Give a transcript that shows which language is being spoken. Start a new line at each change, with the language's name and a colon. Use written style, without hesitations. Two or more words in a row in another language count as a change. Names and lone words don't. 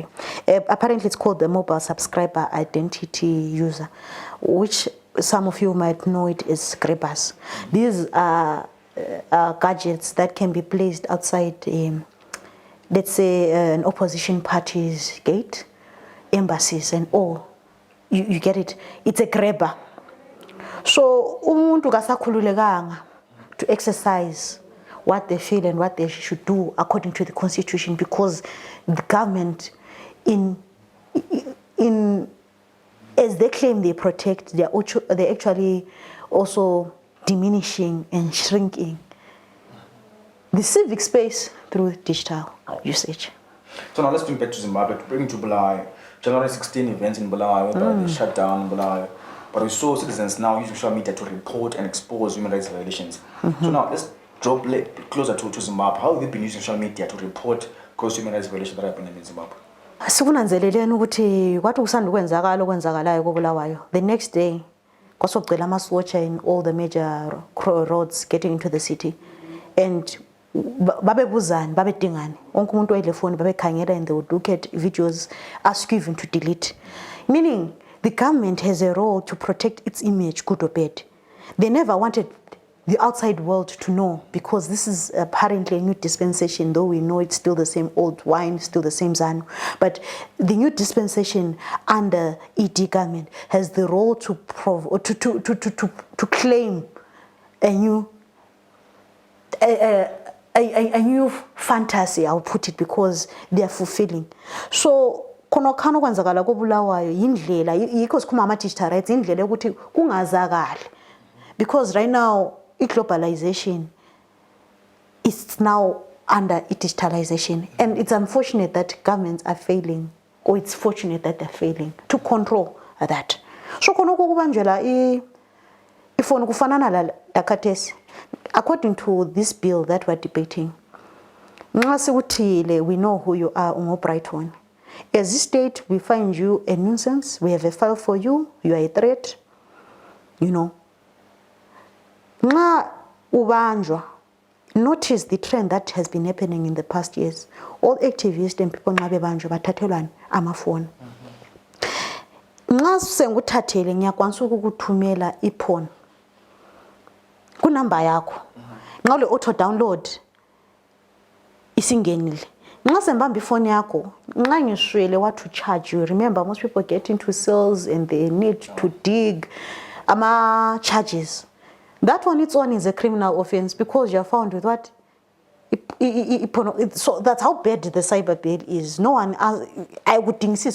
English: Apparently, it's called the Mobile Subscriber Identity User, which some of you might know it as grabbers. These are gadgets that can be placed outside, let's say, an opposition party's gate, embassies, and all. You get it? It's a grabber. So,
North Ndebele: umuntu kasakhululekanga
English: to exercise what they feel and what they should do according to the constitution, because the government, as they claim they protect, they're actually also diminishing and shrinking the civic space through digital usage. So now let's bring back to Zimbabwe, bring to Bulawayo. January 16 events in Bulawayo, they shut down Bulawayo. But we saw citizens now using social media to report and expose human rights violations. So now let's drop closer to Zimbabwe. How have you been using social media to report gross human rights violations that happen in Zimbabwe?
North Ndebele: Sikunanzeleleni ukuthi kwathi kusanda ukwenzakala okwenzakalayo koBulawayo,
English: the next day
North Ndebele: kwasogcela ama-swatcher
English: in all the major roads getting into the city, and
North Ndebele: babebuzani babedingani wonke umuntu wayedle phone babekhangela,
English: and they would look at videos, ask you even to delete, meaning the government has a role to protect its image, good or bad. They never wanted the outside world to know, because this is apparently a new dispensation, though we know it's still the same old wine, still the same ZANU. But the new dispensation under ED government has the role to claim a new fantasy, I'll put it, because they are fulfilling.
North Ndebele: So konokhana kwenzakala koBulawayo yindlela yikho sikhuma ama-digital rights, indlela ukuthi kungazakali,
English: because right now globalization is now under digitalization, and it's unfortunate that governments are failing, or it's fortunate that they're failing to control that.
North Ndebele: So konoko kubanjela ifoni kufanana la khathesi,
English: according to this bill that we're debating,
North Ndebele: nxa sikuthile
English: we know who you are, ungo-Brighton. As this state, we find you a nuisance, we have a file for you, you are a threat, you know.
North Ndebele: Nxa ubanjwa,
English: notice the trend that has been happening in the past years. All activists and people
North Ndebele: nxa bebanjwa bathathelwa amafoni. Nxa senguthathele ngiyakwanisa ukukuthumela iphone kunamba yakho. Nxa ule
English: auto download
North Ndebele: isingenile. Nxa sembamba ifoni yakho, nxa ngishwele
English: what to charge you. Remember, most people get into sales and they need to dig charges. That on its own is a criminal offense, because you're found with what? So that's how bad the cyber bill is. No one, I would think so.